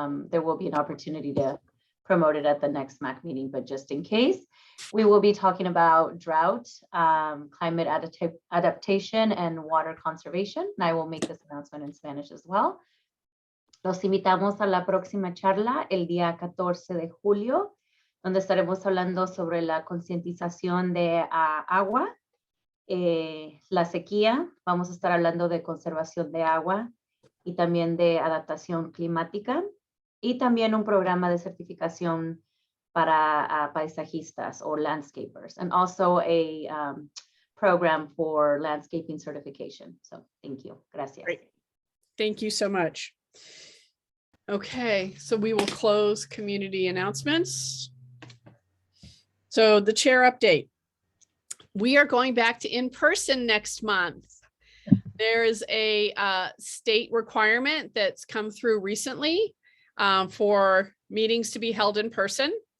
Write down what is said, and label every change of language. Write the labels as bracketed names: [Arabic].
[English] There will be an opportunity to promote it at the next MAC meeting, but just in case, we will be talking about drought, climate adaptation, and water conservation. And I will make this announcement in Spanish as well. [Spanish] Los invitamos a la próxima charla el día 14 de julio, donde estaremos hablando sobre la concientización de agua, la sequía. Vamos a estar hablando de conservación de agua y también de adaptación climática, y también un programa de certificación para paisajistas o landscapers, [English] and also a program for landscaping certification. So thank you. [Spanish] Gracias. [English] Great. Thank you so much. Okay, so we will close community announcements. So the chair update. We are going back to in-person next month. There is a state requirement that's come through recently for meetings to be held in person.